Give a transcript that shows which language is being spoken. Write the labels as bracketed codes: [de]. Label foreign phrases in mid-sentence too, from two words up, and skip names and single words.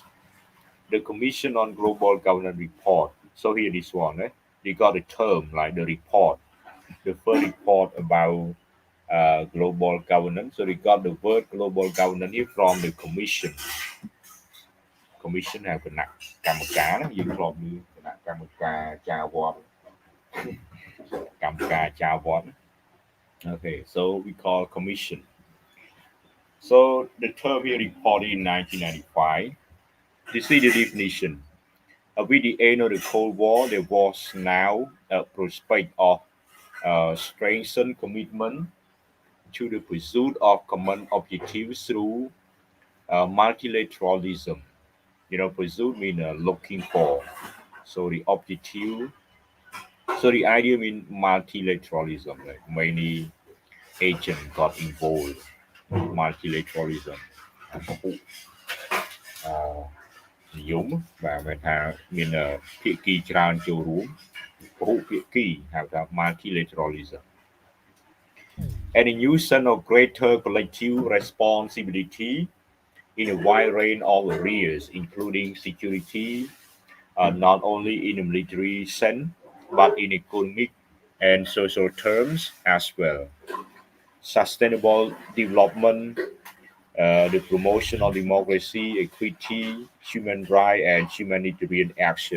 [en] The Commission on Global Governance report. So here this one, they got a term like the report, the first report about global governance. So they got the word global governance here from the commission [km] ហៅគណៈកម្មការណាយើងធ្លាប់ឮគណៈកម្មការចារវត្តកម្មការចារវត្ត [en] Okay, so we call commission. So the term here reported in 1995. This is the definition. With the end of the Cold War, there was now a prospect of strengthened commitment to the pursuit of common objectives through multilateralism. Pursuit means looking for. So the objective, so the idea means multilateralism. Like many agents got involved multilateralism [km] និយមបាទមានថាមានភាគីច្រើនចូល រួមពហុភាគីហៅថា [en] multilateralism and the use of greater collective responsibility in a wide range of areas including security not only in a military sense but in economic and social terms as well sustainable development the promotion of democracy, equity, human rights, and humanitarian action.